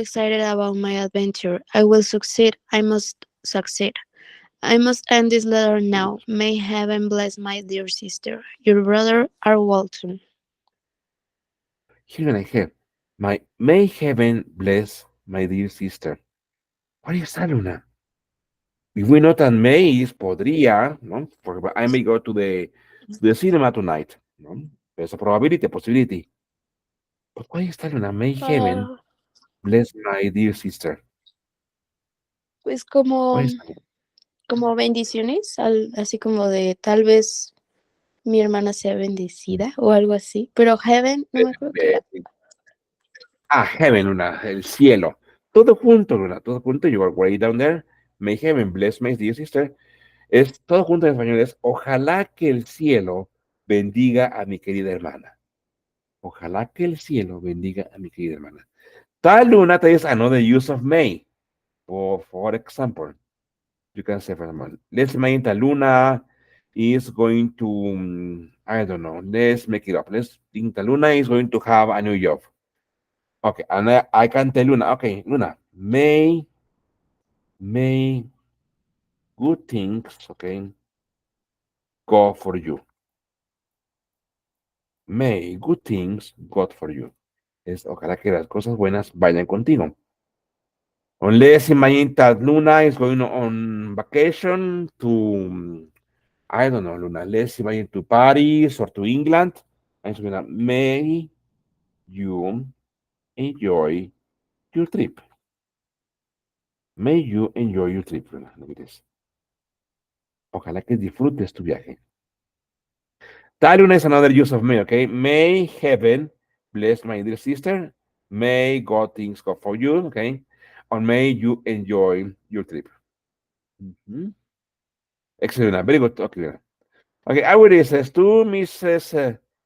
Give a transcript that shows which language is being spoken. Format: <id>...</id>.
<en>excited about my adventure. I will succeed. I must succeed. I must end this letter now. May heaven bless my dear sister. Your brother, R. Walton. Here I have. May heaven bless my dear sister. What is that, Luna? If we know that may is</en> <es>podría, ¿no?</es> <en>For example, I may go to the cinema tonight,</en> <es>¿no?</es> <en>There's a probability, a possibility. But why is that</en> <es>una</es> <en>may heaven Ah, bless my dear sister?</en> <es>pues</es> <en>Why</en> <es>como,</es> <en>is that?</en> <es>como bendiciones, así como de tal vez mi hermana sea bendecida o algo así. Pero heaven, no me acuerdo qué era. Heaven, Luna, el cielo. Todo junto, Luna, todo junto.</es> <en>You are way down there. May heaven bless my dear sister.</en> <es>Es todo junto en español. Es ojalá que el cielo bendiga a mi querida hermana. Ojalá que el cielo bendiga a mi querida hermana.</es> <en>Tal Luna is another use of may. For example, you can say, for example, let's imagine that Luna is going to, I don't know, let's make it up. Let's think that Luna is going to have a new job. Okay, and I can tell Luna, okay, Luna, may good things, okay, go for you. May good things go for you.</en> <es>Es ojalá que las cosas buenas vayan contigo.</es> <en>Unless imagine that Luna is going on vacation to, I don't know, Luna, let's imagine to Paris or to England. And so, Luna, may you enjoy your trip. May you enjoy your trip, Luna. Look at this.</en> <es>Ojalá que disfrutes tu viaje.</es> <en>Taluna is another use of may, okay? May heaven bless my dear sister. May God things go for you, okay? Or may you enjoy your trip. Mhm. Excellent. Very good. Okay. Okay, I will says to Mrs.</en>